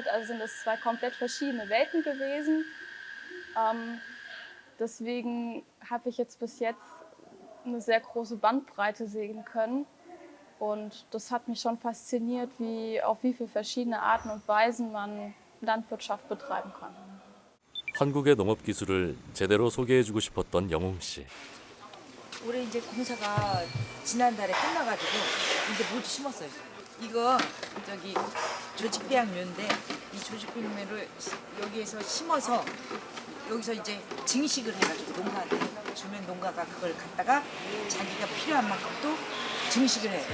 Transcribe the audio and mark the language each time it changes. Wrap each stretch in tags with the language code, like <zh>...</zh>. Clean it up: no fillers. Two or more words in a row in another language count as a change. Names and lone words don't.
<de>Also sind es 2 komplett verschiedene Welten gewesen. Deswegen habe ich jetzt bis jetzt eine sehr große Bandbreite sehen können. Und das hat mich schon fasziniert, auf wie viele verschiedene Arten und Weisen man Landwirtschaft betreiben kann.</de> <ko>한국의 농업 기술을 제대로 소개해주고 싶었던 영웅 씨. 올해 이제 공사가 지난달에 끝나가지고 이제 모두 심었어요. 이거 저기 조직배양묘인데 이 조직배양묘를 여기에서 심어서 여기서 이제 증식을 해가지고 농가한테 주면 농가가 그걸 갖다가 자기가 필요한 만큼 또 증식을 해.</ko>